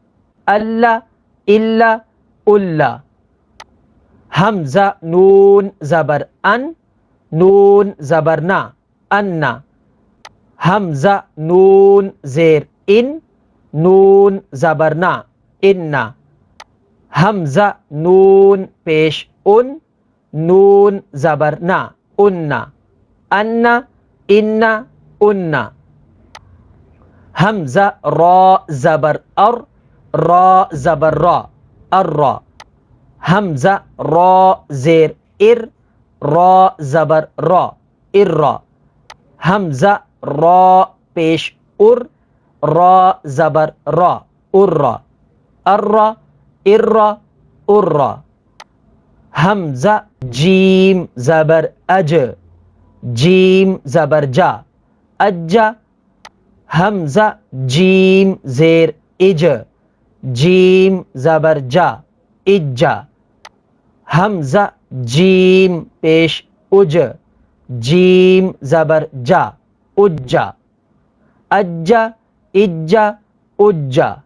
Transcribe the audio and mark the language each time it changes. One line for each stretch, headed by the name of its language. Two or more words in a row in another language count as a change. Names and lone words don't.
Urdu: اللہ، حمزہ نون زبر نون زبر نا، انا، حمزہ نون زیر نون زبر نا، انا، حمزہ نون پیش نون زبر نا، انا، انا، حمزہ را زبر را زبر را، الرا، حمزہ را زیر ار، را زبر را، ارا، حمزہ را پیش ار، را زبر را، ارا، ارا، ارا، ارا، حمزہ جیم زبر اج، جیم زبر جا، اجا، حمزہ جیم زیر اج، جیم زبر جا، اجا، حمزہ جیم پیش اج، جیم زبر جا، اجا، اجا، اجا، اجا،